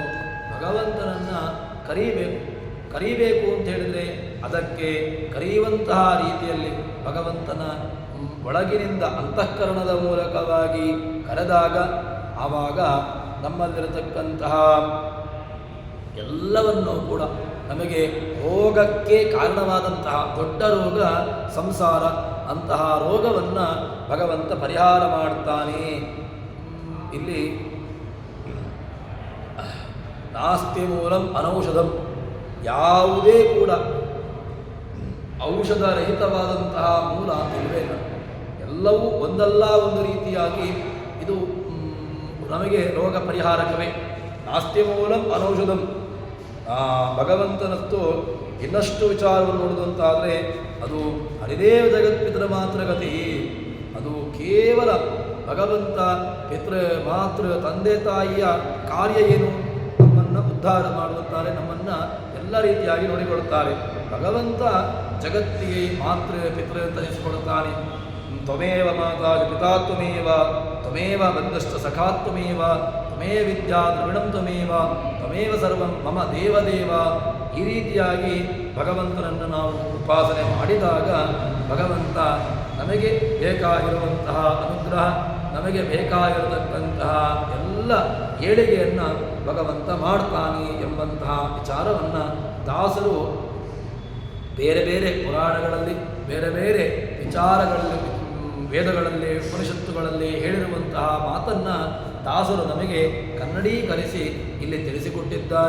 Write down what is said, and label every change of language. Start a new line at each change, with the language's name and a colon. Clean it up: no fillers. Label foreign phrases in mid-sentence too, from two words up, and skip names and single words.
Kannada: ಭಗವಂತನನ್ನು ಕರೀಬೇಕು ಅಂತ ಹೇಳಿದರೆ ಅದಕ್ಕೆ ಕರೆಯುವಂತಹ ರೀತಿಯಲ್ಲಿ ಭಗವಂತನ ಒಳಗಿನಿಂದ ಅಂತಃಕರಣದ ಮೂಲಕವಾಗಿ ಕರೆದಾಗ ಆವಾಗ ನಮ್ಮಲ್ಲಿರತಕ್ಕಂತಹ ಎಲ್ಲವನ್ನೂ ಕೂಡ ನಮಗೆ ರೋಗಕ್ಕೆ ಕಾರಣವಾದಂತಹ ದೊಡ್ಡ ರೋಗ ಸಂಸಾರ, ಅಂತಹ ರೋಗವನ್ನು ಭಗವಂತ ಪರಿಹಾರ ಮಾಡ್ತಾನೆ. ಇಲ್ಲಿ
Sanskrit: ನಾಸ್ತಿ ಮೂಲಂ ಅನೌಷಧಂ,
Kannada: ಯಾವುದೇ ಕೂಡ ಔಷಧರಹಿತವಾದಂತಹ ಮೂಲ ಇಲ್ಲವೇ ಇಲ್ಲ. ಎಲ್ಲವೂ ಒಂದಲ್ಲ ಒಂದು ರೀತಿಯಾಗಿ ಇದು ನಮಗೆ ರೋಗ ಪರಿಹಾರಕವೇ.
Sanskrit: ನಾಸ್ತಿ ಮೂಲಂ ಅನೌಷಧಂ.
Kannada: ಭಗವಂತನತ್ತು ಇನ್ನಷ್ಟು ವಿಚಾರವನ್ನು ನೋಡುವಂತಾದರೆ ಅದು ಹರಿದೇವ ಜಗತ್ಪಿತರ ಮಾತ್ರ ಗತಿ. ಅದು ಕೇವಲ ಭಗವಂತ ಮಾತೃ ತಂದೆ ತಾಯಿಯ ಕಾರ್ಯ ಏನು, ನಮ್ಮನ್ನು ಉದ್ಧಾರ ಮಾಡುತ್ತಾರೆ, ನಮ್ಮನ್ನು ಎಲ್ಲ ರೀತಿಯಾಗಿ ನೋಡಿಕೊಳ್ಳುತ್ತಾರೆ. ಭಗವಂತ ಜಗತ್ತಿಗೆ ಮಾತೃ ಪಿತೃ ಅಂತ ಹೆಸರುಕೊಡುತ್ತಾನೆ.
Sanskrit: ತ್ವಮೇವ ಮಾತಾ ಪಿತಾ ತ್ವಮೇವ ಬಂಧಶ್ಚ ಸಖಾ ತ್ವಮೇವ ವಿದ್ಯಾ ದ್ರವಿಣಂ ತ್ವಮೇವ ಸರ್ವಂ ಮಮ ದೇವದೇವ.
Kannada: ಈ ರೀತಿಯಾಗಿ ಭಗವಂತನನ್ನು ನಾವು ಉಪಾಸನೆ ಮಾಡಿದಾಗ ಭಗವಂತ ನಮಗೆ ಬೇಕಾಗಿರುವಂತಹ ಅನುಗ್ರಹ, ನಮಗೆ ಬೇಕಾಗಿರತಕ್ಕಂತಹ ಎಲ್ಲ ಏಳಿಗೆಯನ್ನು ಭಗವಂತ ಮಾಡ್ತಾನೆ ಎಂಬಂತಹ ವಿಚಾರವನ್ನು ದಾಸರು ಬೇರೆ ಬೇರೆ ಪುರಾಣಗಳಲ್ಲಿ, ಬೇರೆ ಬೇರೆ ವಿಚಾರಗಳಲ್ಲಿ, ವೇದಗಳಲ್ಲಿ, ಉಪನಿಷತ್ತುಗಳಲ್ಲಿ ಹೇಳಿರುವಂತಹ ಮಾತನ್ನು ದಾಸರು ನಮಗೆ ಕನ್ನಡೀಕರಿಸಿ ಇಲ್ಲಿ ತಿಳಿಸಿಕೊಟ್ಟಿದ್ದಾರೆ.